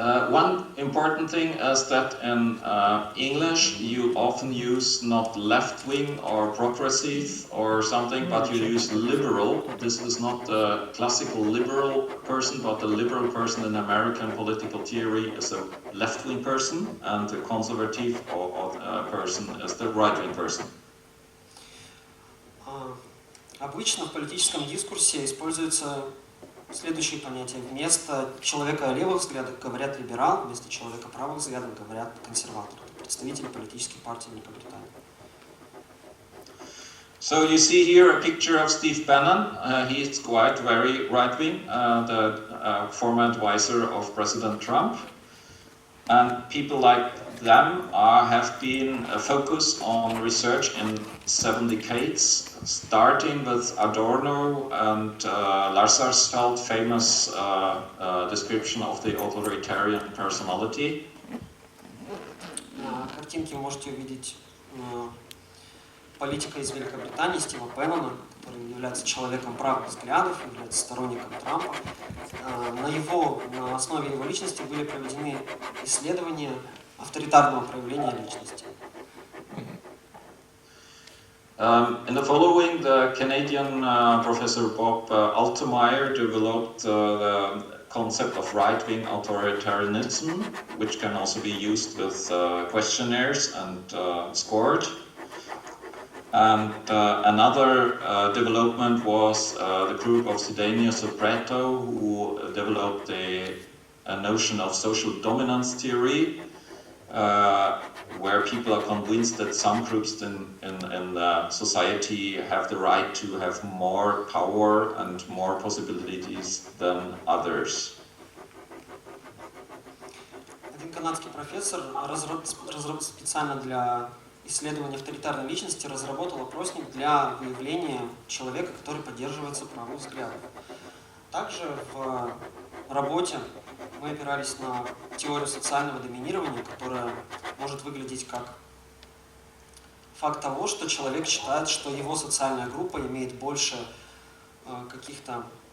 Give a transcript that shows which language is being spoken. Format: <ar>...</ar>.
<en>One important thing is that in English you often use not left-wing or progressive or something, but you use liberal. This is not the classical liberal person, but the liberal person in American political theory is a left-wing person, and the conservative person is the right-wing person.</en> <ru>Обычно в политическом дискурсе используется следующие понятия. Вместо человека левых взглядов говорят либерал, вместо человека правых взглядов говорят консерватор. Это представители политических партий Великобритании.</ru> <en>So you see here a picture of Steve Bannon. He is quite very right-wing, the former advisor of President Trump. And people like them have been focused on research in 7 decades, starting with Adorno and Lazarsfeld famous description of the authoritarian personality.</en> <ru>На картинке вы можете увидеть политика из Великобритании Стива Беннона, который является человеком правых взглядов, является сторонником Трампа. На основе его личности были проведены исследования авторитарного проявления личности.</ru> <en>In the following, the Canadian professor Bob Altemeyer developed the concept of right-wing authoritarianism, which can also be used with questionnaires and scored. And another development was the group of Sidanius and Preto, who developed a notion of social dominance theory, where people are convinced that some groups in society have the right to have more power and more possibilities than others.</en> <ru>Один канадский профессор специально для исследования авторитарной личности разработал опросник для выявления человека, который придерживается правых взглядов. Также в работе мы опирались на теорию социального доминирования, которая может выглядеть как факт того, что человек считает, что его социальная группа имеет больше каких-то...</ru>